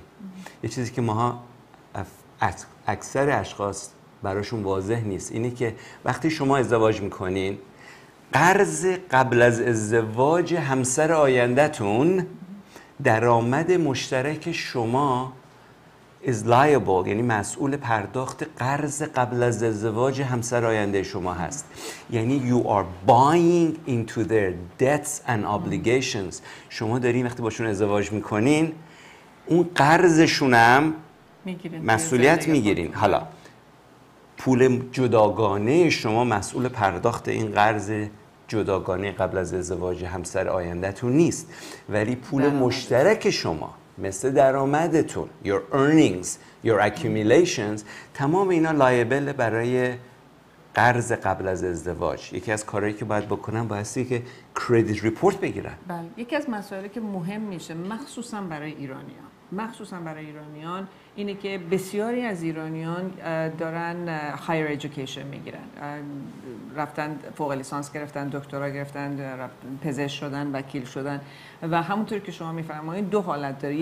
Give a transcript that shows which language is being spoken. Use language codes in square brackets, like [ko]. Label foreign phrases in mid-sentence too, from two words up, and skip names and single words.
[fa] یه چیزی که ماها اکثر اشخاص براشون واضح نیست اینه که وقتی شما ازدواج میکنین، قرض قبل از ازدواج همسر آینده‌تون درآمد مشترک شما [en] is liable، [fa] یعنی مسئول پرداخت قرض قبل از ازدواج همسر آینده شما هست. [en] یعنی you are buying into their debts and obligations. [fa] شما دارین وقتی باشون ازدواج میکنین اون قرضشون هم مسئولیت میگیرین. حالا پول جداگانه شما مسئول پرداخت این قرض جداگانه قبل از ازدواج همسر آینده‌تون نیست، ولی پول مشترک شما مثل درآمدتون، [en] your earnings, your accumulations، [fa] تمام اینا لایبل برای قرض قبل از ازدواج. یکی از کارهایی که باید بکنن بایستی که [en] credit report [fa] بگیرن. بله، یکی از مسائلی که مهم میشه مخصوصا برای ایرانیان اینه که بسیاری از ایرانیان دارن [en] higher education [fa] میگیرن، رفتن فوق لیسانس گرفتن، دکترا گرفتن، پزشک شدن، وکیل شدن و همونطور که شما میفرمایید دو حالت داره.